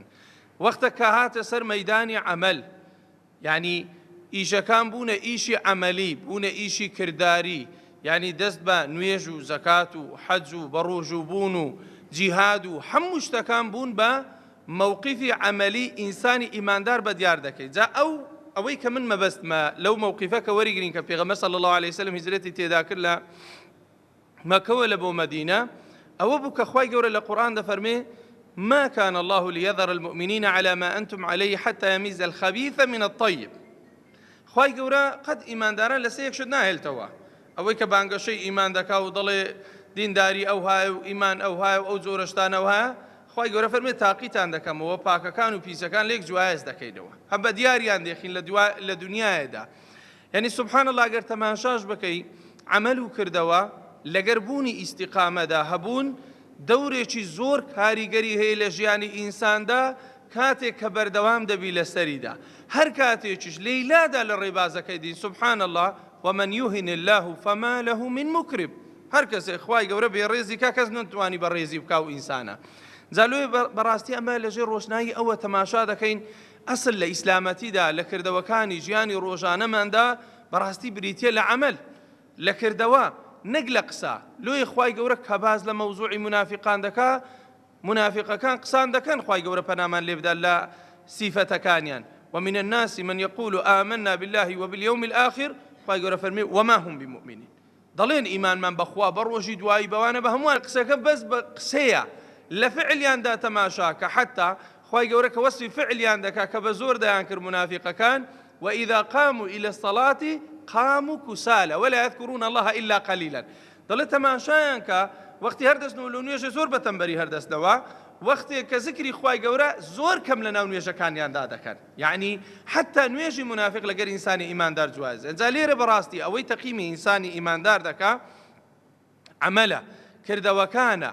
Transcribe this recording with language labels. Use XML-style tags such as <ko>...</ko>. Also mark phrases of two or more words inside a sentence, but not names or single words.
<ar>وەختە کە هاتە سەر مەیدانی عەمەل، یعنی ئیشەکان بوونە ئیشی عەمەلی، بوونە ئیشی کردداری، یعنی دەست بە نوێژ و زەکات و حەج و بەڕۆژ و بوون و جیهاد و هەموو شتەکان بوون بە مووقیفی عەمەلی ئینسانی ئیماندار بە دیار دەکەیت.</ar> <ckb>جا ئەوەی کە من مەبەستمە لەو مووقیفە کە وەریگرین کە پێغەمبەر</ckb> <ar>صلی الله عليه وسلم</ar> <ckb>هیجرەتی تێدا کرد لە مەکەوە لە بۆ مەدینە، ئەوە بوو کە خوای گەورە لە قورئان دەفەرمێ</ckb> <ar>ما كان الله ليذر المؤمنين على ما أنتم عليه حتى يميز الخبيث من الطيب.</ar> <ckb>خوای گەورە قەت ئیمانداران لەسەر یەک شت ناهێلتەوە. ئەوەی کە بانگەشەی ئیمان دەکا و دەڵێ دینداری ئەو هایە و ئیمان ئەو هایە و ئەو جۆرە شتانە هەیە، خوای گەورە فەرمێ تاقیتان دەکەمەوە، پاکەکان و پیسەکان لێک جوایز دەکەینەوە، هەم بە دیاریان دێخین لە دنیایەدا. یعنی</ckb> <ar>سبحان الله،</ar> <ckb>ئەگەر تەماشاش بکەی عەمەل و کردەوە لەگەر بوونی ئیستیقامەدا هەبوون، دەورێکی زۆر کاریگەری هەیە لە ژیانی ئینساندا، کاتێک کە بەردەوام دەبی لەسەریدا. هەر کاتێکیش لەیلادا لە ڕێبازەکەی دین،</ckb> <ar>سبحان الله، ومن يهن الله فما له من مكرم.</ar> <ckb>هەر کەسێک خوای گەورە بێڕێزی کا، کەس نتوانی بەڕێزی بکا و ئینسانە. جالوێ بەڕاستی ئەمە لەژێر ڕۆشنایی ئەوە تەماشا دەکەین ئەسڵ لە ئیسلامەتیدا لە کردەوەکانی ژیانی ڕۆژانەماندا بەڕاستی بریتیە لە عەمەل، لە کردەوە، نەک لە قسە. لۆی خوای گەورە کە باز لە مەوزوعی منافقان دەکا، منافقەکان قسان دەکەن، خوای گەورە پەنامان لێ بدات لە سیفەتەکانیان.</ckb> <ar>ومن الناس من يقول آمنا بالله وباليوم الآخر،</ar> <ckb>خوای گەورە فەرمێ</ckb> <ar>وما هم بمؤمنين.</ar> <ckb>دەڵێن ئیمانمان بەخوا بە ڕۆژی دوایی بەوانە بە هەمووان، قسەکە بەس بە قسەیە، لە فعلیاندا تەماشا کە حتا خوای گەورە کە وەسفی فعلیان دەکا کە بە زۆر دەیان کرد منافقەکان،</ckb> <ar>وإذا قاموا إلى الصلاة قاموا كسالى ولا يذكرون الله إلا قليلا.</ar> <ckb>دەڵێ تەماشایان کە وەختی هەردەستنەوە لە نوێژە زۆر بە تەمبەری هەردەستنەوە، وەختێک کە ذکری خوای گەورە زۆر کەم لە ناو نوێژەکانیاندا دەکەن. یعنی حتا نوێژی منافق لەگەر ئینسانی ئیماندار جوازە. ئەجا لێرە بەڕاستی ئەوەی تەقیمی ئینسانی ئیماندار دەکا عەمەلە، کردەوەکانە.</ckb>